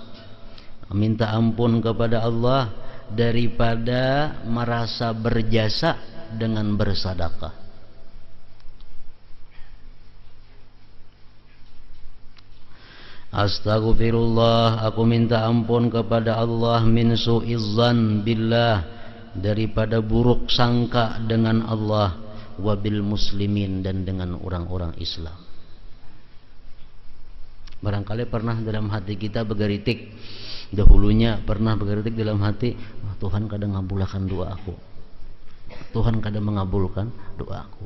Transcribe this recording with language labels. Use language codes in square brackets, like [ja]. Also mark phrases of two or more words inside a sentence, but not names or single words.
[id] Minta ampun kepada Allah daripada merasa berjasa dengan bersedekah. Astaghfirullah, aku minta ampun kepada Allah [ar] من سوء الظن بالله, [id] daripada buruk sangka dengan Allah, [ar] وبالمسلمين, [id] dan dengan orang-orang Islam. Barangkali pernah dalam hati kita bergeritik, dahulunya pernah bergeritik dalam hati, Tuhan kadang ngabulkan doa aku, Tuhan kadang mengabulkan doa aku.